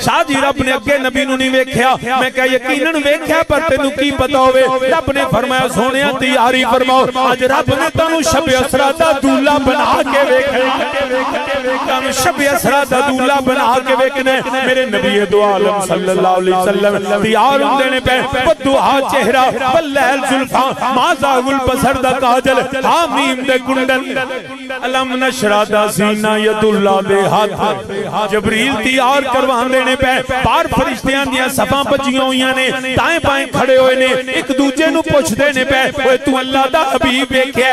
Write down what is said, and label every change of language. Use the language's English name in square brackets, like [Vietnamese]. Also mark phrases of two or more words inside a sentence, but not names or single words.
[Punjabi] شاہ جی رب نے اگے نبی نوں نہیں ویکھیا، میں کہ یقیناً ویکھیا پر تینوں کی پتا ہووے. رب نے فرمایا سوہنیا تیاری فرماؤ، اج رب نے تینوں شب اسریٰ دا دولہا بنا کے ویکھنا، شب اسریٰ دا دولہا بنا کے ویکھنا. میرے نبی دو عالم [Arabic] صلى الله عليه وسلم [Punjabi] تیار ہوندے نے پے، بدوحا چہرہ باللیل زلفا [Arabic] ما زاغ البصر [Punjabi] دا کاجل، حامیم دے کنڈل, [Arabic] ألم نشرح [Punjabi] دا سینہ یداللہ دے ہتھ. جبریل تیار کروان دینے پے باہر فرشتیاں دیاں صفاں بجیاں ہوئیاں نے، دائیں بائیں کھڑے ہوئے نے، اک دوجے نوں پچھدے نے پے اوئے تو اللہ دا حبیب ویکھیا?